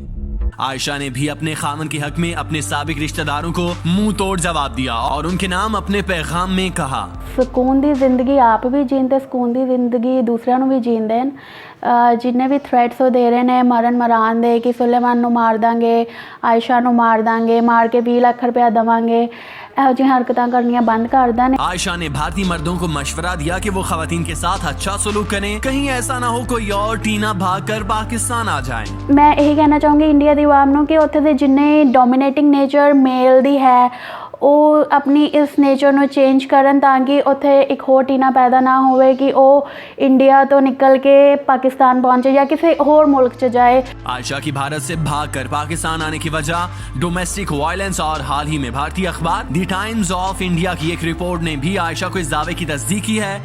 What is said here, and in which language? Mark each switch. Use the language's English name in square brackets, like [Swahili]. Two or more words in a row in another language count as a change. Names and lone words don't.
[Urdu] عائشہ نے بھی اپنے خاوند کے حق میں اپنے سابق رشتہ داروں کو منہ توڑ جواب دیا اور ان کے نام اپنے پیغام میں کہا۔ [Punjabi] سکون دی زندگی آپ بھی جیندے، سکون دی زندگی دوسروں بھی جیندے، جن بھی تھریٹس وہ دے رہے ہیں مران دے کہ سلیمان نو مار دیں گے، عائشہ نو مار دیں گے، مار کے 20 لاکھ روپیہ دواں گے، یہو جی حرکتاں کرنیاں بند کر دیں۔ [Urdu] عائشہ نے بھارتی مردوں کو مشورہ دیا کہ وہ خواتین کے ساتھ اچھا سلوک کریں، کہیں ایسا نہ ہو کوئی اور ٹینا بھاگ کر پاکستان آ جائیں۔ [Punjabi] میں یہی کہنا چاہوں گی انڈیا دی عوام نو کہ اتھے دے جننے [English] dominating nature male [Punjabi] دی ہے وہ اپنی اس نیچر نو چینج کرن تاکہ اتھے ایک ہور ٹینا پیدا نہ ہوئے کہ وہ انڈیا تو نکل کے پاکستان پہنچے یا کسی اور ملک چ جائے۔ [Urdu] عائشہ کی بھارت سے بھاگ کر پاکستان آنے کی وجہ [English] domestic violence [Urdu] اور حال ہی میں بھارتی اخبار دی ٹائمز آف انڈیا کی ایک رپورٹ نے بھی عائشہ کو اس دعوے کی تصدیق کی ہے۔